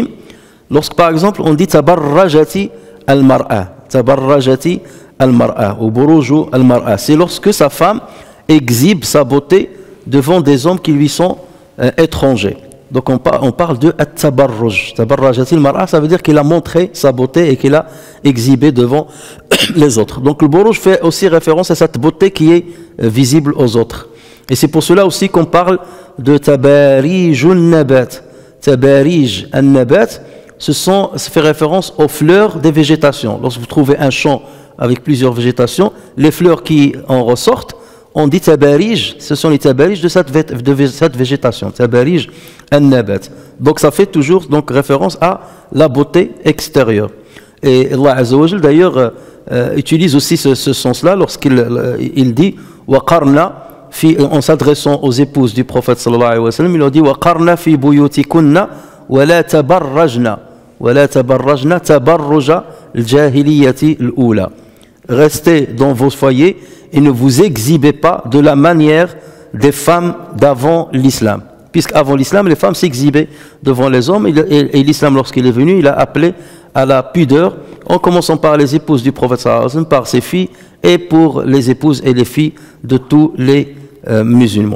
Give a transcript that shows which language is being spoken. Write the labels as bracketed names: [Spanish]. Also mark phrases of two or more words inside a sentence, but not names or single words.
[French] Lorsque par exemple on dit [Arabic] تبرجت المرأة, [French] ou [Arabic] بروج المرأة, [French] c'est lorsque sa femme exhibe sa beauté devant des hommes qui lui sont étrangers. Donc on parle de at-tabarruj. [Arabic] تبرجت المرأة, [French] ça veut dire qu'il a montré sa beauté et qu'il a exhibé devant les autres. Donc le buruj fait aussi référence à cette beauté qui est visible aux autres. Et c'est pour cela aussi qu'on parle de [Arabic] تباريج النبات. تباريج النبات, [French] ça fait référence aux fleurs des végétations. Lorsque vous trouvez un champ avec plusieurs végétations, les fleurs qui en ressortent, on dit tabarij, ce sont les tabarij de cette végétation. [Arabic] تباريج النبات. [French] Donc ça fait toujours donc référence à la beauté extérieure. Et [Arabic] الله عز وجل [French] d'ailleurs utilise aussi ce sens-là lorsqu'il dit [Arabic] وقرن, [French] en s'adressant aux épouses du prophète [Arabic] صلى الله عليه وسلم, [French] il leur dit [Arabic] وقرن في بيوتكن ولا تبرجن تبرج الجاهلية الأولى. [French] Restez dans vos foyers et ne vous exhibez pas de la manière des femmes d'avant l'islam. Puisqu'avant l'islam, les femmes s'exhibaient devant les hommes, et l'islam, lorsqu'il est venu, il a appelé à la pudeur, en commençant par les épouses du prophète [Arabic] صلى الله عليه وسلم, [French] par ses filles, et pour les épouses et les filles de tous les musulmans.